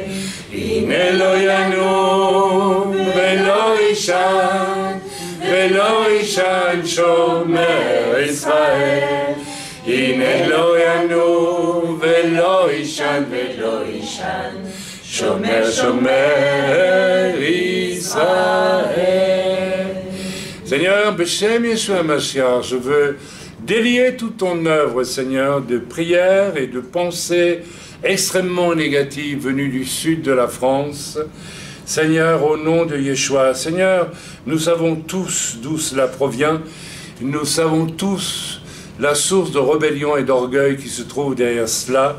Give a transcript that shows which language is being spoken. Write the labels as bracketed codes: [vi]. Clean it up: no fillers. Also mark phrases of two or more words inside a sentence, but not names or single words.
[he] הנה לא ינום, ולא יישן, ולא יישן שומר ישראל. הנה לא ינום, ולא יישן, ולא יישן שומר, שומר ישראל. Seigneur, בשם ישוע משיח, [fr] je veux délier toute ton œuvre, Seigneur, de prières et de pensées extrêmement négatives venues du sud de la France. Seigneur, au nom de Yeshua, Seigneur, nous savons tous d'où cela provient. Nous savons tous la source de rébellion et d'orgueil qui se trouve derrière cela.